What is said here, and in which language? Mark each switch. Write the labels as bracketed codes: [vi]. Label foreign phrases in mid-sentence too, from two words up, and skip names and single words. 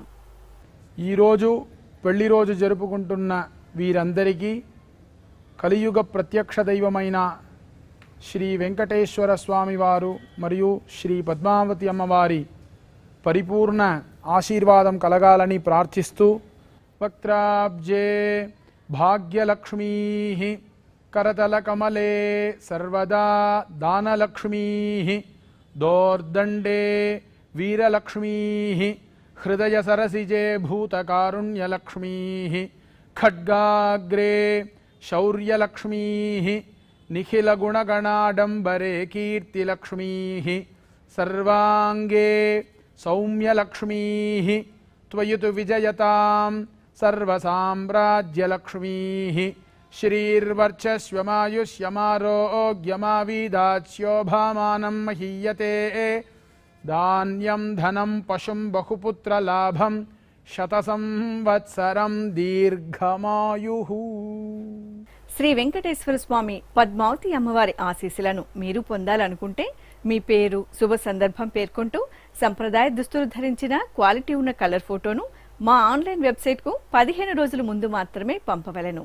[te] ఈరోజు పెళ్లి రోజు జరుపుకుంటున్న వీరందరికీ కలియుగ ప్రత్యక్ష దైవమైన శ్రీ వెంకటేశ్వర స్వామివారు మరియు శ్రీ పద్మావతి అమ్మవారి పరిపూర్ణ ఆశీర్వాదం కలగాలని ప్రార్థిస్తూ [sa] వక్త్రాబ్జే భాగ్యలక్ష్మీ करतलकमले सर्वदा दानलक्ष्मीः दोर्दण्डे वीरलक्ष्मीः हृदयसरसिजे भूतकारुण्यलक्ष्मीः खड्गाग्रे शौर्यलक्ष्मीः निखिलगुणगणाडम्बरे कीर्तिलक्ष्मीः सर्वाङ्गे सौम्यलक्ष्मीः त्वयि तु विजयतां सर्वसाम्राज्यलक्ष्मीः श्रीर्वर्चस्वमायुष्यमारोग्यमावीदाच्योभामानं महीयते धान्यं धनं पशुं बहुपुत्रलाभं శతసంవత్సరం దీర్ఘమాయుః. [te] శ్రీ వెంకటేశ్వర స్వామి పద్మావతి అమ్మవారి ఆశీస్సులను మీరు పొందాలనుకుంటే మీ పేరు శుభ సందర్భం పేర్కొంటూ సంప్రదాయ దుస్తులు ధరించిన క్వాలిటీ ఉన్న [en] colour photo [te] మా [en] online website [te] 15 రోజుల ముందు మాత్రమే పంపవలెను.